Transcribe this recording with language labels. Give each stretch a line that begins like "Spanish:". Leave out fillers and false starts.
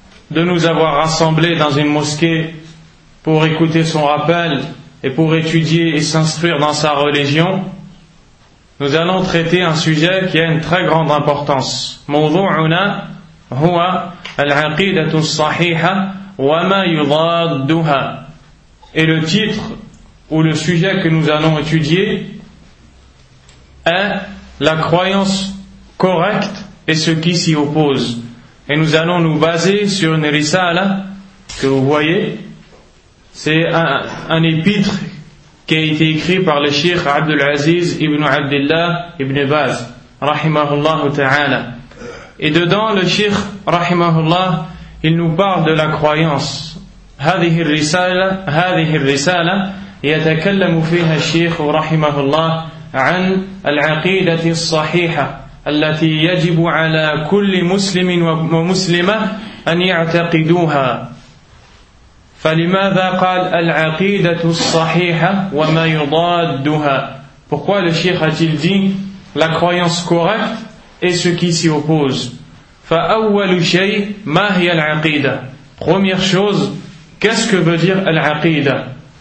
French: de nous avoir rassemblés dans une mosquée pour écouter son rappel et pour étudier et s'instruire dans sa religion, nous allons traiter un sujet qui a une très grande importance.
Arabic: موضوعنا هو العقيدة الصحيحة وما يضادها.
French: Et le titre ou le sujet que nous allons étudier est la croyance correcte et ce qui s'y oppose. Et nous allons nous baser sur une risala que vous voyez. C'est un épître qui a été écrit par le Cheikh Abdul Aziz ibn Abdullah ibn Baz, rahimahullah ta'ala. Et dedans, le Cheikh, rahimahullah, il nous parle de la croyance.
Arabic: هذه الرسالة يتكلم فيها الشيخ رحمه الله عن العقيدة الصحيحة التي يجب على كل مسلم ومسلمة أن يعتقدوها. فلماذا قال العقيدة الصحيحة وما يضادها؟
French: Pourquoi le Cheikh a-t-il dit la croyance correcte et ce qui s'y oppose؟
Arabic: فأول شيء ما هي العقيدة؟
French: Première chose, qu'est-ce que veut dire al-aqida?